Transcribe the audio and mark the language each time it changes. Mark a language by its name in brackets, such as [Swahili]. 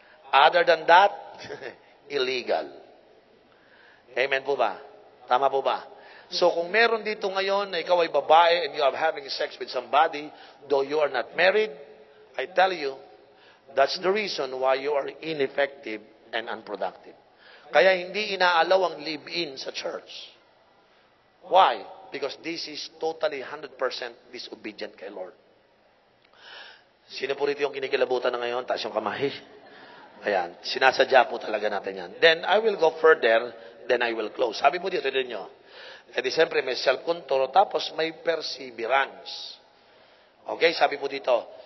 [Filipino] Other than that, illegal. Amen po ba? Tama po ba? [English] So [Filipino] kung meron dito ngayon na ikaw ay babae [English] and you are having sex with somebody, though you are not married, I tell you, that's the reason why you are ineffective and unproductive. [Filipino] Kaya hindi inaalaw ang live-in sa church. [English] Why? Because this is totally 100% disobedient [Filipino] kay Lord. Sino po rito yung kinikilabutan na ngayon? Taas yung kamay. Ayan. Sinasadya po talaga natin yan. [English] Then I will go further, then I will close. [Filipino] Sabi po dito din nyo. E di siyempre may self-control, tapos may perseverance. Okay? Sabi po dito.